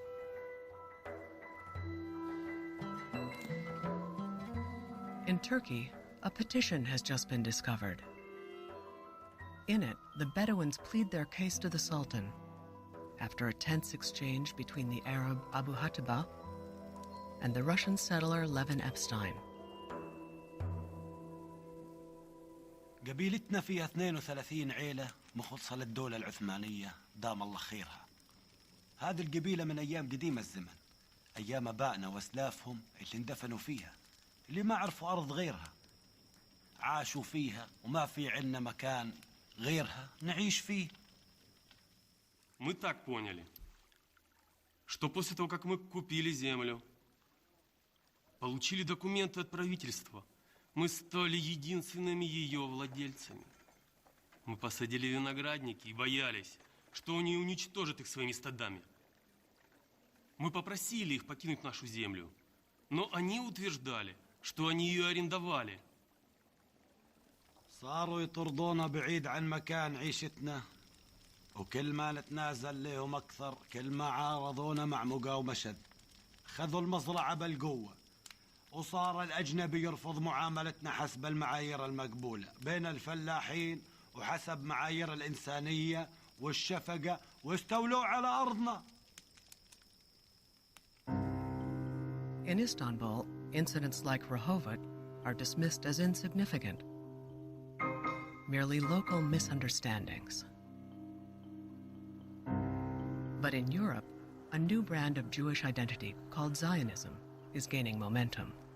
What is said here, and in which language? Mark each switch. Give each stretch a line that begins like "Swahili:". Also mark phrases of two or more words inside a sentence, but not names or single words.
English: In Turkey, a petition has just been discovered. In it, the Bedouins plead their case to the Sultan after a tense exchange between the Arab Abu Hataba and the Russian settler Levin Epstein.
Arabic: قبيلتنا فيها 32 عيلة مخلصة للدولة العثمانية دام الله خيرها. هذه القبيلة من أيام قديم الزمن، أيام آبائنا وأسلافهم اللي اندفنوا فيها، اللي ما عرفوا أرض غيرها. عاشوا فيها وما في عنا مكان غيرها نعيش فيه.
Russian: Мы так поняли, что после того, как мы купили землю, получили документы от правительства, мы стали единственными ее владельцами. Мы посадили виноградники и боялись, что они уничтожат их своими стадами. Мы попросили их покинуть нашу землю, но они утверждали, что они ее арендовали.
Arabic: صاروا يطردونا بعيد عن مكان عيشتنا، وكل ما نتنازل لهم أكثر كل ما عارضونا مع مقاومة شد. خذوا المزرعة بالقوة، وصار الأجنبي يرفض معاملتنا حسب المعايير المقبولة بين الفلاحين وحسب معايير الإنسانية والشفقة، واستولوا على أرضنا.
English: In Istanbul, incidents like Rehovot are dismissed as insignificant, merely local misunderstandings. But in Europe, a new brand of Jewish identity called Zionism is gaining momentum.